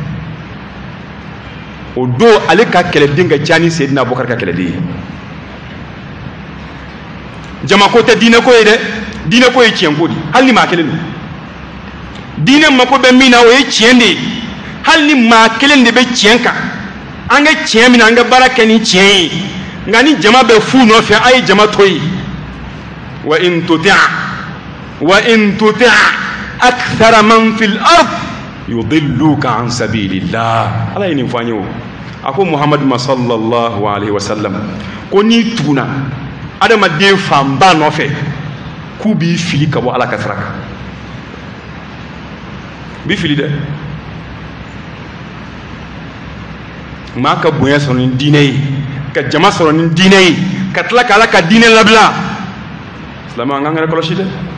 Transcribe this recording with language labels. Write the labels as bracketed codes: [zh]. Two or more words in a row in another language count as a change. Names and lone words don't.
[bm] o don ale ka kɛlɛden ka ca ni Seydina Abubakar ka kɛlɛden ye jama ko tɛ diinɛ ko ye dɛ diinɛ ko ye tiɲɛ ko de hali ni maa kelen don diinɛ mako bɛ min na o ye tiɲɛ de ye hali ni maa kelen de bɛ tiɲɛ kan an ka tiɲɛ min na an ka baara kɛ ni tiɲɛ ye nka ni jama bɛ fu nɔfɛ a ye jama to yen wa in [ar] تطع أكثر من في الأرض يضلوك عن سبيل الله [bm] ala ye nin fɔ an ye o a ko Muhamadu [ar] صلى الله عليه وسلم [bm] ko n'i tuguna adamaden fanba nɔfɛ k'u b'i fili ka bɔ ala ka sira kan b'i fili dɛ maa ka bonya sɔrɔ ni diinɛ ye ka jama sɔrɔ ni diinɛ ye ka tila ka ala ka diinɛ labila silamɛ an k'an yɛrɛ kɔlɔsi dɛ